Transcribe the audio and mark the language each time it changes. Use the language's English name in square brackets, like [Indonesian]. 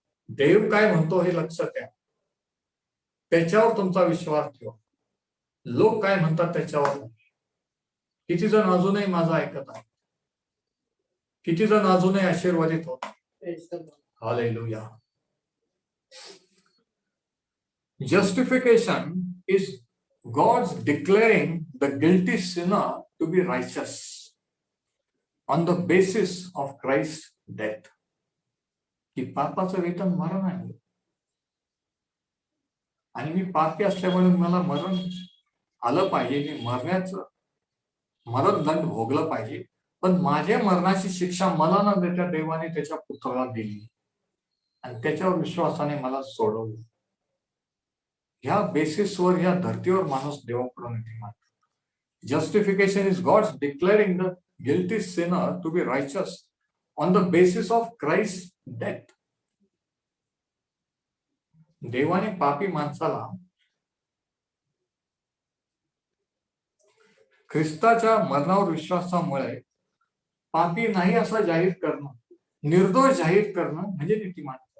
[Marathi] देव काय म्हणतो हे लक्षात द्या. त्याच्यावर तुमचा विश्वास ठेवा. लोक काय म्हणतात त्याच्यावर. किती जण अजूनही माझं ऐकत आहे, किती जण अजूनही आशीर्वादित होत. Hallelujah. [English] Justification is God's declaring the guilty sinner to be righteous on the basis of Christ's death. [Marathi] की पापाचं वेतन मरण आहे आणि मी पापी असल्यामुळे मला मरण आलं पाहिजे, मी मरण दंड भोगलं पाहिजे, पण माझ्या मरणाची शिक्षा मला न देता देवाने त्याच्या पुत्राला दिली आणि त्याच्यावर विश्वासाने मला सोडवलं. ह्या बेसिसवर ह्या धर्तीवर माणूस देवाकडून नीतिमान. [English] Justification is God's declaring the guilty sinner to be righteous on the basis of Christ death. [Marathi] देवाने पापी माणसाला ख्रिस्ताच्या मरणावर विश्वासामुळे पापी नाही असं जाहीर करणं, निर्दोष जाहीर करणं म्हणजे नीतिमान.